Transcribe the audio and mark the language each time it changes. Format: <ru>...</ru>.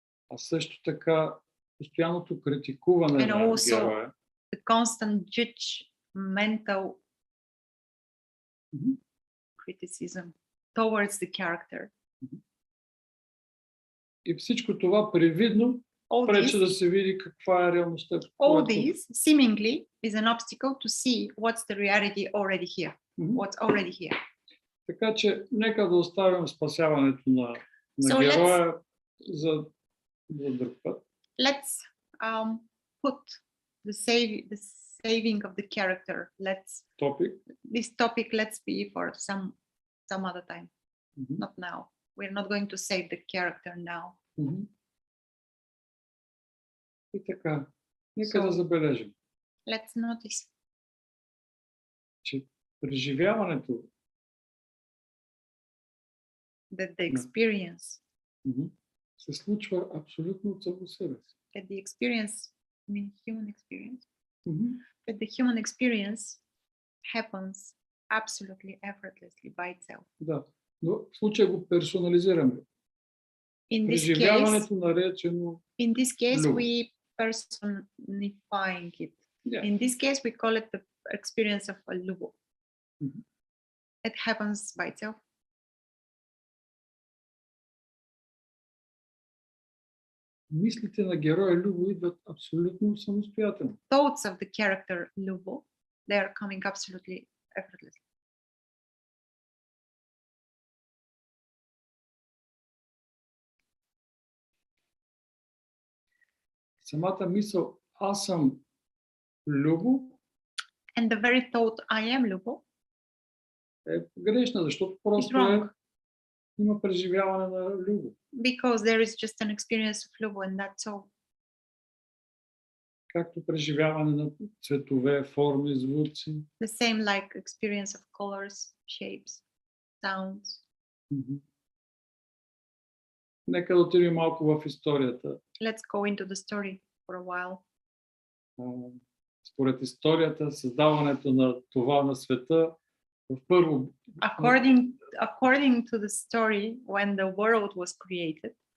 <bg>А също така постоянното критикуване</bg> <en>and</en> <bg>на</bg> <en>also</en> <bg>героя.</bg> <en>The constant judgmental criticism towards the character. И всичко това привидно пречи да се види каква е реалността. All this seemingly is an obstacle to see what's the reality already here. What's already here.</en> <bg>Така че нека да оставим спасяването на героя за друг път.</bg> <en>Let's put the saving of the character. This topic let's be for some other time. Not now. We're not going to save the character now.</en> <bg>И така, нека да забележим.</bg> <en>Let's notice.</en> <bg>Че преживяването</bg> <en>that the experience</en> <bg>се случва абсолютно от само себе си.</bg> <en>That the experience, I mean human experience, that the human experience happens absolutely effortlessly by itself.</en> <bg>Да, но в случая го персонализираме. Преживяването наречено</bg> <en>in this case we personifying it. Yeah. In this case we call it the experience of a Lubo. It happens by itself.</en> <bg>Мислите на героя Любо идват абсолютно самостоятелно.</bg> <en>Thoughts of the character Lubo, they are coming absolutely effortlessly.</en> <bg>Самата мисъл аз съм Любо</bg> <en>and the very thought I am Lubo</en> <bg>е грешна, защото просто има преживяване на Любо.</bg> <en>Because there is just an experience of Lubo and that's all.</en> <bg>Както преживяване на цветове, форми, звуци.</bg> <en>The same like experience of colors, shapes, sounds.</en> <bg>Нека да отидем малко в историята.</bg> <en>Let's go into the story for a while.</en> <bg>Според историята, създаването на това на света първо.</bg> <en>According to the story, when the world was created,</en>